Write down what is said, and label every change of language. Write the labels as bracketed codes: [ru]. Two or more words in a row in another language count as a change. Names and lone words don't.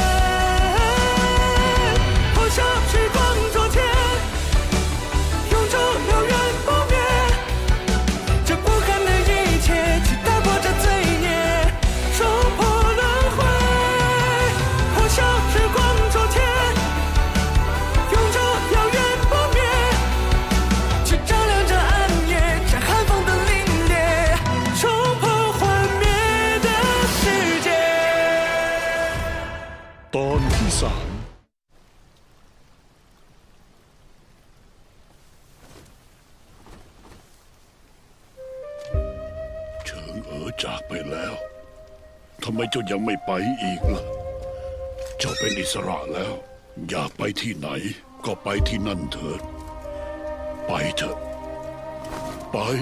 [zh] 破晓时光昨天，永驻遥远不灭，这不堪的一切，去打破这罪孽，冲破轮回，破晓时光昨天，永驻遥远不灭，去照亮这暗夜，这寒风的凛冽，冲破幻灭的世界。 [th] ตอนที่3เฉิงเอ๋อจากไปแล้วทำไมเจ้ายังไม่ไปอีกล่ะเจ้าเป็นอิสระแล้ว อยากไปที่ไหนก็ไปที่นั่นเถิดไปเถอะไป